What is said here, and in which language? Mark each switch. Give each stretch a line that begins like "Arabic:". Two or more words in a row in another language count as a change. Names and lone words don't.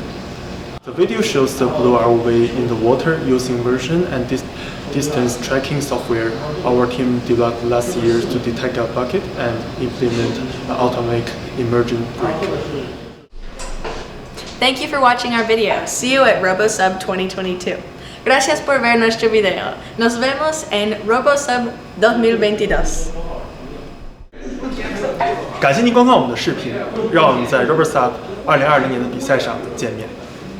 English: The video shows the blue ROV in the water using version and distance tracking software our team developed last year to detect a bucket and implement an automatic emergent brake. Thank you for watching our video. See you at RoboSub 2022.
Spanish: Gracias por ver nuestro video. Nos vemos en RoboSub 2022.
Chinese: 感谢您观看我们的视频，让我们在 RoboSub 2020年的比赛上见面。